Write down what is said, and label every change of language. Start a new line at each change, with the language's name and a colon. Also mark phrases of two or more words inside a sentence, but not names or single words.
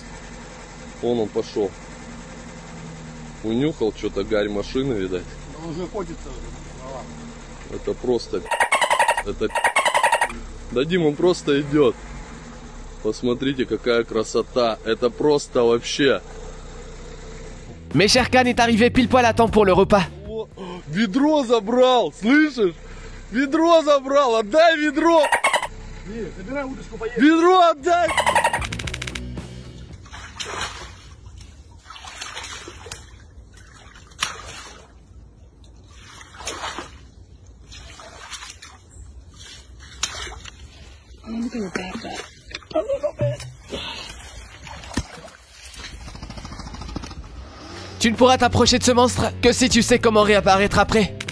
Russian: Вон он пошел. Унюхал что-то, гарь машины, видать. Он уже ходится. Это просто... Это... Да, Дим, он просто идет. Посмотрите, какая красота. Это просто вообще...
French: Mais Sher Khan est arrivé pile poil à temps pour le repas.
Russian: Ведро забрал, слышишь? Ведро забрал, отдай ведро! Забирай удочку, поедем. Ведро отдай!
French: Tu ne pourras t'approcher de ce monstre que si tu sais comment réapparaître après.